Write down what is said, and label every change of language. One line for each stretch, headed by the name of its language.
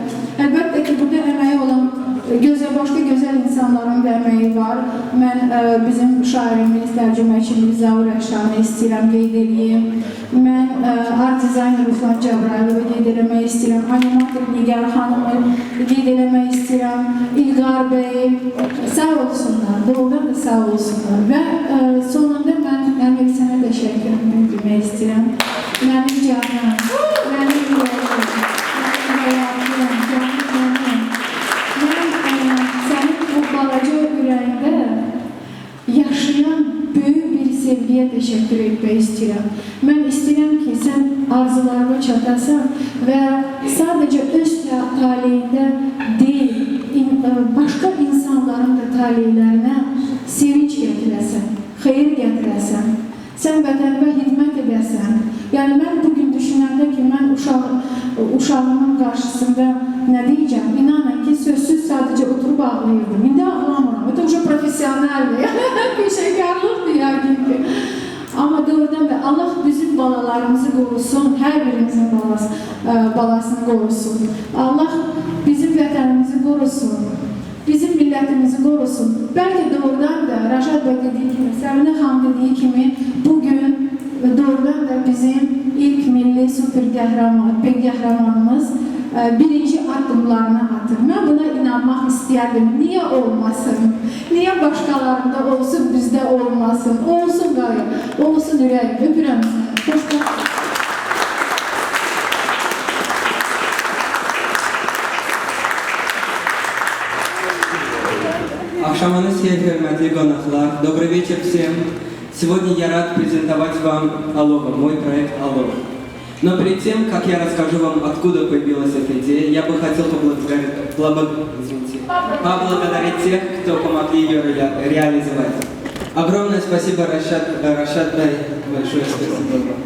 Azerbaijani: Əlbəttə ki, burada əməyi olan başqa gözəl insanların da əməyi var. Mən bizim şairimiz, tərcüməçimiz Zaur Rəşanı istəyirəm, qeyd edeyim. Mən art dizayner Ruslan Cəbraylığı qeyd eləmək istəyirəm. Animator Nigar xanımı qeyd eləmək istəyirəm. İlqar bəy, sağ olsunlar, doğrudan da sağ olsunlar. Və sonunda mən Əmir sənə təşəkkürümü bildirmək istəyirəm. Mənim canım, mənim ürəyim, mənim həyatım, canım. Sənin bu balaca ürəyində yaşayan böyük bir sevgiyə təşəkkür etmək istəyirəm. Mən istəyirəm ki, sən arzularına çatasan və sadəcə öz taleyində deyil, başqa insanların da taleylərinə sevinç gətirəsən, xeyir gətirəsən, sən vətənə xidmət edəsən. Yəni, mən bugün düşünəndə ki, mən uşağımın qarşısında nə deyəcəm? İnanın ki, sözsüz sadəcə oturub ağlayırdım. İndi ağlamıram. Bu da profesyoneldir. Bir şeykarlıqdır yəqin ki. Amma doğrudan da Allah bizim balalarımızı qorusun, hər birimizin balasını qorusun. Allah bizim vətənimizi qorusun, bizim millətimizi qorusun. Bəlkə doğrudan da Rəşad bəy dediyi kimi, Səminə xanım dediyi kimi bugün doğrudan da bizim ilk milli super qəhrəmanımız birinci addımlarını atır. Mən buna inanmaq istəyərdim. Niyə olmasın? Niyə başqalarında olsun, bizdə olmasın? Olsun qarı, olsun ürəyim. Öpürəm. Xoşbəxt. Axşamınız xeyir, hörmətli qonaqlar.
Russian: Добрый вечер всем. Сегодня я рад презентовать вам Алова, мой проект Алова. Но перед тем, как я расскажу вам, откуда появилась эта идея, я бы хотел поблагодарить тех, кто помогли ее реализовать. Огромное спасибо, Рашад Бай, большое спасибо.